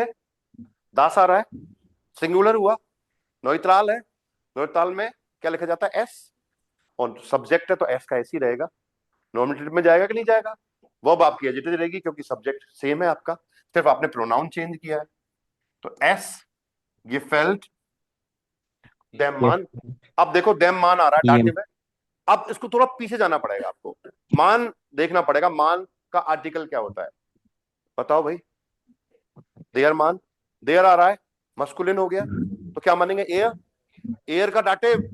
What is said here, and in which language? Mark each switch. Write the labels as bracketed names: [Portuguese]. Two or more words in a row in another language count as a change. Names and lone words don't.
[Hindi] दास आ रहा है, सिंगुलर हुआ, नोइत्राल है, नोइत्राल में क्या लिखा जाता है? एस। और सब्जेक्ट है तो एस का एस ही रहेगा। नॉमिनेटिव में जाएगा कि नहीं जाएगा? वर्ब आपकी एडजेक्टिव रहेगी, क्योंकि सब्जेक्ट सेम है आपका, सिर्फ आपने प्रोनाउन चेंज किया है। तो एस [German] gefällt dem Mann। [Hindi] अब देखो [German] dem Mann [Hindi] आ रहा है डाटे में। अब इसको थोड़ा पीछे जाना पड़ेगा आपको, मान देखना पड़ेगा। मान का आर्टिकल क्या होता है? बताओ भाई। [German] der Mann, [Hindi] देयर आ रहा है, मस्कुलिन हो गया, तो क्या मानेंगे? एयर। एयर का डाटे